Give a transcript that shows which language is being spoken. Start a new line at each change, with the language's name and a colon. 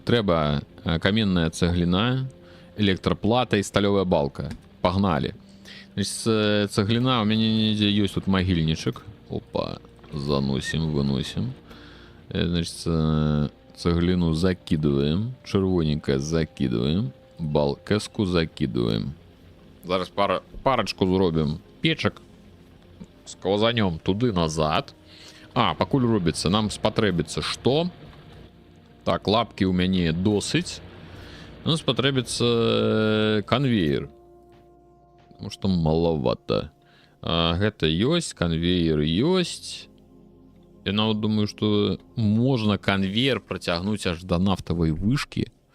Belarusian: Трэба каменная цеглина, электроплата и сталевая балка. Погнали.
Russian: Значит, цеглина у меня есть тут могильничек. Опа. Заносим, выносим. Значит, цеглину закидываем. Червоненькое закидываем. Балкеску закидываем.
Belarusian: Зараз парочку зробім печак. Сквозанем туды назад. Пакуль робіцца, нам спатрэбіцца што? Так, лапки у мяне досыць. Нам спатрэбіцца конвейер.
Russian: Потому что маловато.
Belarusian: Гэта ёсць, конвейер ёсць. Я нават думаю, што можна конвейер працягнуць аж да нафтавай вышкі.